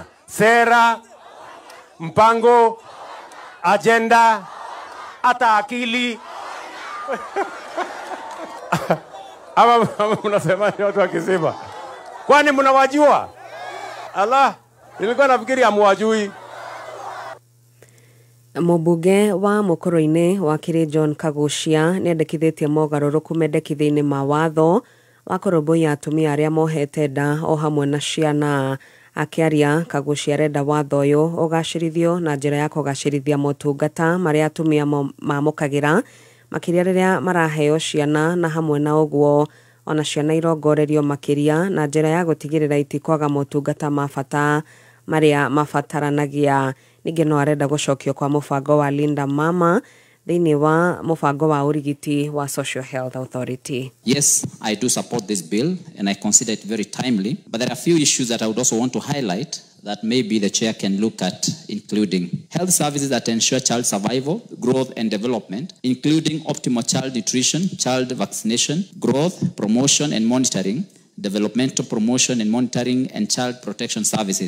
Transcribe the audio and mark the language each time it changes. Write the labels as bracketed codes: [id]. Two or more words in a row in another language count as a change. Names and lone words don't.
[sw] Sera, mpango, agenda, hata akili. Ama mnasemaje watu wa Kisima? Kwani mnawajua? Allah, nilikuwa nafikiri hamuwajui. [ki] Mũmbunge wa Mũkũrũ-inĩ wa Kĩrĩ John Kagucia nĩendekithĩtie mogarũrũku mendekithia-inĩ ma watho wa kũrũmbũiya atumia arĩa mohete nda o hamwe na ciana. Akĩaria, Kagucia arenda watho ũyũ ũgacĩrithio na njĩra ya kũgacĩrithia motungata marĩa atumia mamũkagĩra makĩria rĩrĩa maraheo ciana, na hamwe na ũguo ona ciana irongorerio makĩria na njĩra ya gũtigĩrĩra itikwaga motungata ma bata marĩa mabataranagia. Ningĩ no arenda gũcokio kwa mũbango wa Linda Mama thĩinĩ wa mũbango wa ũrigiti wa Social Health Authority. [en] Yes, I do support this bill and I consider it very timely, but there are a few issues that I would also want to highlight that maybe the chair can look at, including health services that ensure child survival, growth and development, including optimal child nutrition, child vaccination, growth, promotion and monitoring, developmental promotion and monitoring, and child protection services.